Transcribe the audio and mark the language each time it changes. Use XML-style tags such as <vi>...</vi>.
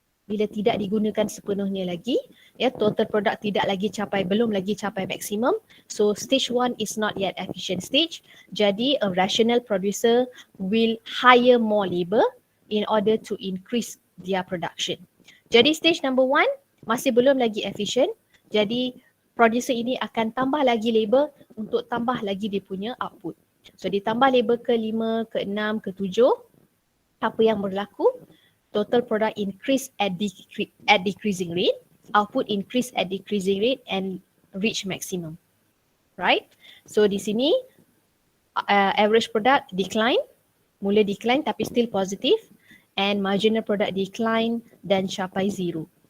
<ms>Bila tidak digunakan sepenuhnya lagi, total product belum lagi capai maksimum.</ms> <en>So stage 1 is not yet efficient stage.</en> <ms>Jadi</ms> <en>a rational producer will hire more labor in order to increase their production.</en> <ms>Jadi stage number 1 masih belum lagi efficient. Jadi producer ini akan tambah lagi labor untuk tambah lagi dia punya output. So ditambah labor ke 5, ke 6, ke 7. Apa yang berlaku?</ms> <en>Total product increase at decreasing rate, output increase at decreasing rate and reach maximum. Right? So</en> <ms>di sini</ms> <en>average product decline,</en> <ms>mula</ms> <en>decline</en> <ms>tapi</ms> <en>still positive, and marginal product decline</en> <ms>dan capai 0.</ms>